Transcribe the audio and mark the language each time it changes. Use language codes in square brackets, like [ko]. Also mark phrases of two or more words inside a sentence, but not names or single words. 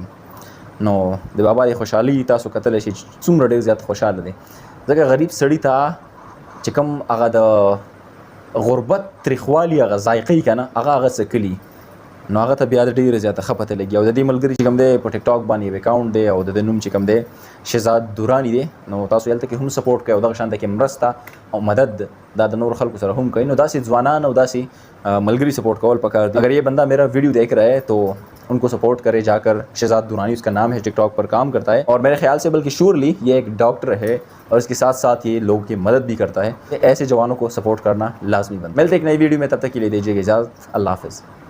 [ps] نو د بابا د خوشحالي تاسو کتلی شئ چې څومره ډېر زیات خوشحاله دی، ځکه غریب سړي ته چې کوم هغه د غربت تریخوالي هغه ذایقې که نه هغه څکلي، نو هغه ته بیا ډېره زیاته ښه پته لګي. او د دې ملګري چې کوم دی په ټیک ټاک باندې یو اکاونټ دی او د ده نوم چې کوم دی شهزاد دوراني دی، نو تاسو هلته کې هم سپورټ کوئ او دغه شانته کې مرسته او مدد دا د نور خلکو سره هم کوي. نو داسې ځوانان او داسې ملګري سپورٹ کول پکار دي. [ur] اگر یہ بندہ میرا ویڈیو دیکھ رہا ہے تو ان کو سپورٹ کرے جا کر. شہزاد دورانی اس کا نام ہے، ٹک ٹاک پر کام کرتا ہے اور میرے خیال سے بلکہ شیورلی یہ ایک ڈاکٹر ہے اور اس کے ساتھ ساتھ یہ لوگوں کی مدد بھی کرتا ہے. ایسے جوانوں کو سپورٹ کرنا لازمی بنتا ہے. ملتے ایک نئی ویڈیو میں، تب تک کے لیے دیجیے گا اجازت. اللہ حافظ.